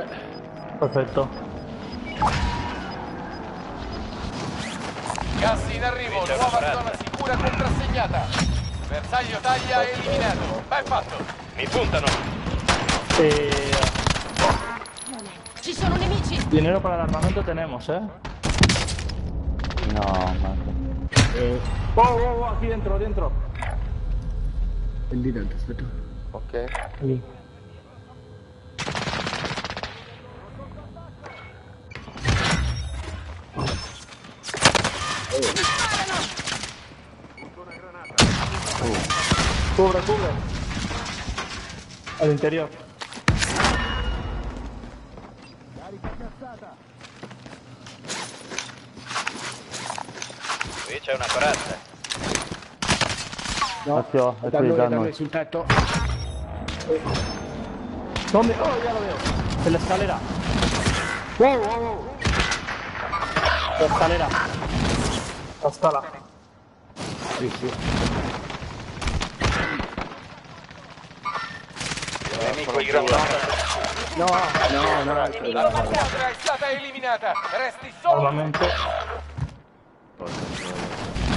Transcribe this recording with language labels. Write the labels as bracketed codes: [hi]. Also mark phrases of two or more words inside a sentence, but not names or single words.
[it] Perfetto. Gas in arrivo, C'è una nuova parata. zona sicura contrassegnata. Bersaglio taglia eliminato. Ben fatto. Mi puntano. Ci sono nemici! [es] Dinero para el armamento tenemos, ¿eh? [it] No, ma... [es] Oh, aquí dentro, dentro. [it] Lì dentro, aspetta. Ok. Lì. [es] Cubre, cubre. Al interior. [it] Qui c'è una corazza. No, Occhio, è da qui, noi, da da noi. noi sul tetto. [es] ¿Dónde? Oh, ya lo veo. En la escalera. Wow, wow, wow. La escalera. [it] La scala. Sì, sì. Il nemico in granata. No, no, no. La tua squadra è stata eliminata. Resti solo. Armamento.